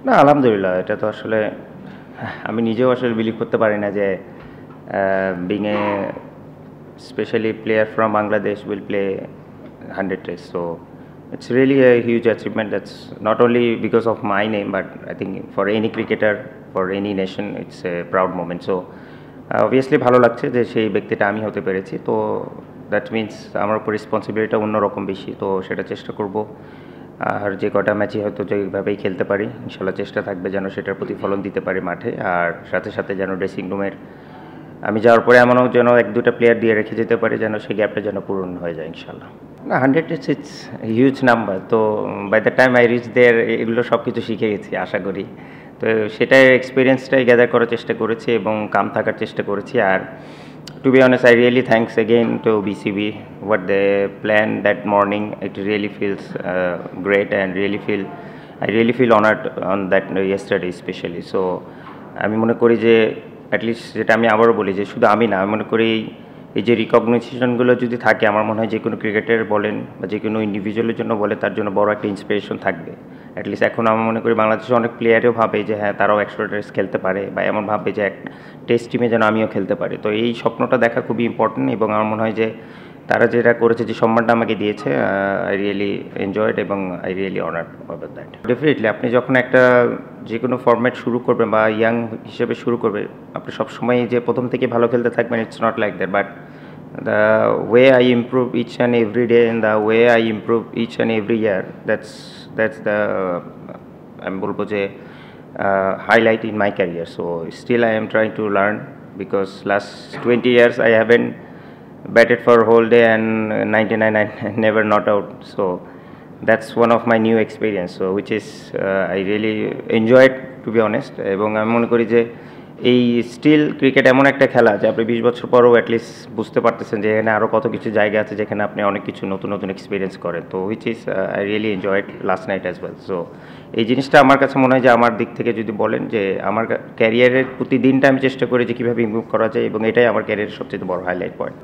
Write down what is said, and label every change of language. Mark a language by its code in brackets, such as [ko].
[bn] না আলহামদুলিল্লাহ এটা তো আসলে আমি নিজেও আসলে বিলিভ করতে পারি না যে [en] being a especially player from Bangladesh will play 100 tests. So it's really a huge achievement. That's not only because of my name, but I think for any cricketer, for any nation, it's a proud moment. So obviously [bn] ভালো লাগছে যে সেই ব্যক্তিটা আমি হতে পেরেছি। তো [en] that means [bn] আমার উপর রেসপন্সিবিলিটিটা অন্যরকম বেশি, তো সেটা চেষ্টা করব। আর যে কটা ম্যাচই হয়তো যেভাবেই খেলতে পারি ইনশাল্লাহ চেষ্টা থাকবে যেন সেটার প্রতিফলন দিতে পারি মাঠে, আর সাথে সাথে যেন ড্রেসিং রুমের আমি যাওয়ার পরে এমনও যেন এক দুটা প্লেয়ার দিয়ে রেখে যেতে পারি যেন সেই গ্যাপটা যেন পূরণ হয়ে যায় ইনশাল্লাহ। না 100 [en] it's huge number, [bn] তো [en] by the time I reach there [bn] এগুলো সব কিছু শিখে গেছি আশা করি। তো সেটাই এক্সপিরিয়েন্সটাই গ্যাদার করার চেষ্টা করেছি এবং কাম থাকার চেষ্টা করেছি। [en] আর to be honest, I really thanks again to BCB what they planned that morning. It really feels great and I really feel honored on that yesterday especially. [bn] So আমি মনে করি যে অ্যাটলিস্ট যেটা আমি আবারও বলি যে শুধু আমি না, আমি মনে করি এই যে রিকগনিশনগুলো যদি থাকে আমার মনে হয় যে কোনো ক্রিকেটার বলেন বা যে কোনো ইন্ডিভিজুয়ালের জন্য বলে তার জন্য বড় একটা ইন্সপিরেশন থাকবে। অ্যাটলিস্ট এখন আমি মনে করি বাংলাদেশে অনেক প্লেয়ারও ভাবে যে হ্যাঁ তারাও 100 টেস্ট খেলতে পারে, বা এমন ভাবে যে এক টেস্ট টিমে যেন আমিও খেলতে পারি। তো এই স্বপ্নটা দেখা খুবই ইম্পর্টেন্ট এবং আমার মনে হয় যে তারা যেটা করেছে, যে সম্মানটা আমাকে দিয়েছে, [en] I really enjoyed এবং I really honoured about that. [bn] Definitely আপনি যখন একটা যে কোনো ফরম্যাট শুরু করবেন বা ইয়াং হিসেবে শুরু করবে, আপনি সবসময় যে প্রথম থেকে ভালো খেলতে থাকবেন [en] it's not like that, [bn] but [en] the way I improve each and every day and the way I improve each and every year, that's the [bn] আমি বলবো যে [en] highlight in my career. So still I am trying to learn because last 20 years I haven't batted for a whole day and 99 I never not out. So that's one of my new experience, so which is I really enjoyed to be honest. [bn] এবং আমি মনে করি যে এই still cricket এমন একটা খেলা যে আপনি 20 বছর পরও অ্যাটলিস্ট বুঝতে পারতেছেন যে এখানে আরও কত কিছু জায়গা আছে যেখানে আপনি অনেক কিছু নতুন নতুন এক্সপিরিয়েন্স করেন। তো [en] Which is I really enjoyed last night as well. [bn] So এই জিনিসটা আমার কাছে মনে হয় যে আমার দিক থেকে যদি বলেন যে আমার ক্যারিয়ারের প্রতিদিনটা আমি চেষ্টা করি যে কীভাবে ইমপ্রুভ করা যায়, এবং এটাই আমার ক্যারিয়ারের সবচেয়ে বড় হাইলাইট পয়েন্ট।